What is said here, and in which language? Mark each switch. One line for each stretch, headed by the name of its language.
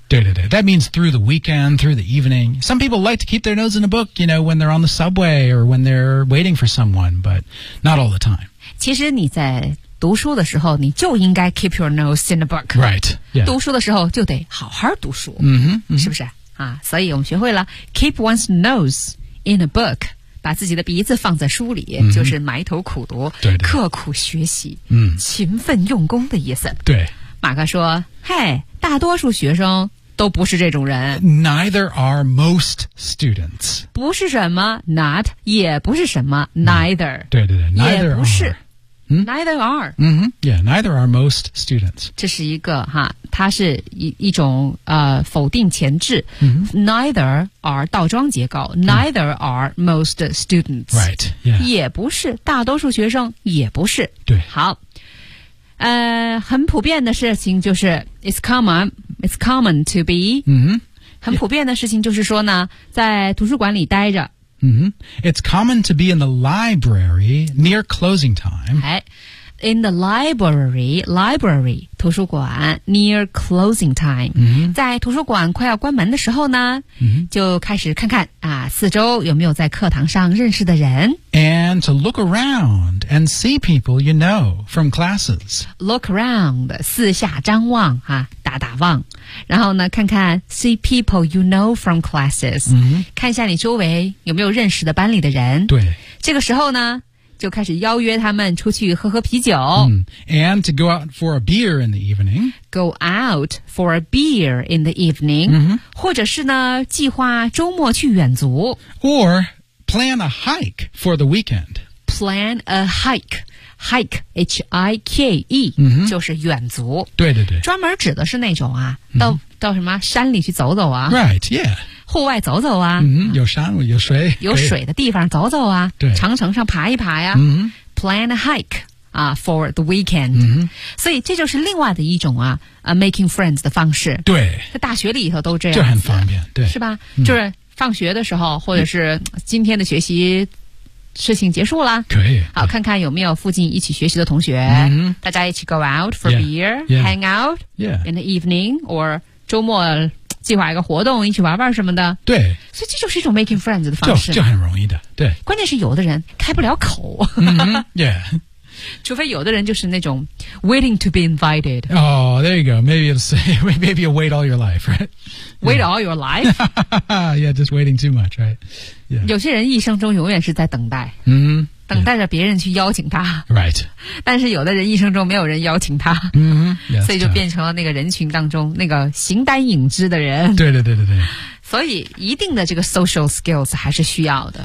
English: 对对对 That means through the weekend, through the evening. Some people like to keep their nose in a book, you know, when they're on the subway or when they're waiting for someone, but not all the time.
Chinese: 其实你在读书的时候你就应该
English: keep your nose in a book. Right.、Yeah.
Chinese: 读书的时候就得好好读书。是不是啊所以我们学会了
English: keep one's nose in a book.
Chinese: 把自己的鼻子放在书里、就是埋头苦读对对刻苦学习、勤奋用功的意思对马克说嘿大多数学生都不是这种人
English: Neither are most students
Chinese: 不是什么 not 也不是什么 neither 对对对 neither 也不是
English: are. Neither are、 yeah, neither are most students
Chinese: 这是一个哈它是 一种、否定前置、Neither are 倒装结构、
English: Neither are most students Right、yeah.
Chinese: 也不是大多数学生也不是对好很普遍的事情就是
English: It's common to be、
Chinese: 很普遍的事情就是说呢，在图书馆里待着。 Mm-hmm.
English: It's common to be in the library near closing time. In the library, 图书馆 near closing time. Mm-hmm.
Chinese: 在图书馆快要关门的时候呢、 mm-hmm. 就开始看看啊，四周有没有在课堂上认识的人。
English: And to look around and see people you know from classes.
Chinese: Look around, 四下张望啊，打打望。然后呢看看
English: see people you know from classes、 mm-hmm.
Chinese: 看一下你周围有没有认识的班里的人对这个时候呢就开始邀约他们出去喝喝啤酒、 mm.
English: And to go out for a beer in the evening Go out for a beer in the evening、 mm-hmm.
Chinese: 或者是呢计划周末去远足
English: Or plan a hike for the weekend Plan a hikeHike, H-I-K-E,、 mm-hmm.
Chinese: 就是远足。对对对。专门指的是那种啊、mm-hmm. 到什么山里去走走啊。
English: Right, yeah.
Chinese: 户外走走啊。 Mm-hmm. 有山有水。有水的地方走走啊。对。长城上爬一爬呀、啊。 Mm-hmm.
English: Plan a hike,、for the weekend.、 Mm-hmm.
Chinese: 所以这就是另外的一种啊、making friends 的方式。对。在大学里头都这样。就很方便。对。是吧、mm-hmm. 就是放学的时候或者是今天的学习事情结束了可以好看看有没有附近一起学习的同学、 mm-hmm. 大家一起 go out for
English: yeah, beer yeah. hang out、 yeah. in the evening or
Chinese: 周末计划一个活动一起玩玩什么的对所以这就是一种 making friends 的方式就很容易的对关键是有的人开不了口、
English: mm-hmm. yeah.
Chinese: 除非有的人就是那种
English: waiting to be invited oh there you go maybe you wait all your life right wait、yeah. all your life yeah just waiting too much right Yeah.
Chinese: 有些人一生中永远是在等待、 mm-hmm. 等待着别人去邀请他、
English: right.
Chinese: 但是有的人一生中没有人邀请他、
English: mm-hmm. yeah,
Chinese: 所以就变成了那个人群当中那个形单影只的人对对对对对所以一定的这个 social skills 还是需要的